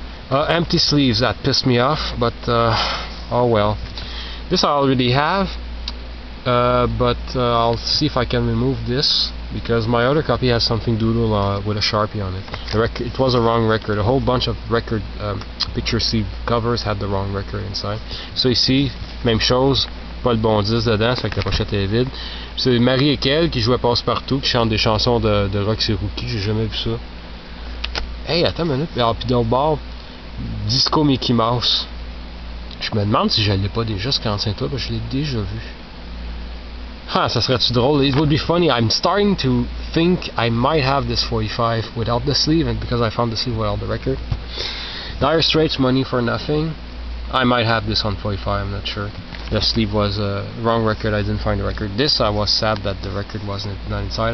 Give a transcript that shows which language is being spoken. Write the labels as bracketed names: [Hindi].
[English] Empty sleeves, that pissed me off, but oh well. This I already have, but I'll see if I can remove this, because my other copy has something doodle with a Sharpie on it. It was a wrong record. A whole bunch of record picture sleeve covers had the wrong record inside. [French] So ici, même chose, pas le bon disque dedans, ça fait que la pochette est vide. C'est Marie Ekel qui jouait Passe-Partout, qui chante des chansons de Roxy Rookie, j'ai jamais vu ça. Hey, attends une minute, puis dans le bord, Disco Mickey Mouse. Je me demande si je l'ai pas déjà ce 45 tours, parce que je l'ai déjà vu. Ah, ça serait-tu drôle? [English] It would be funny. I'm starting to think I might have this 45 without the sleeve, and because I found the sleeve without the record. Dire Straits, Money for Nothing. I might have this on 45, I'm not sure. The sleeve was a wrong record, I didn't find the record. This, I was sad that the record wasn't not inside.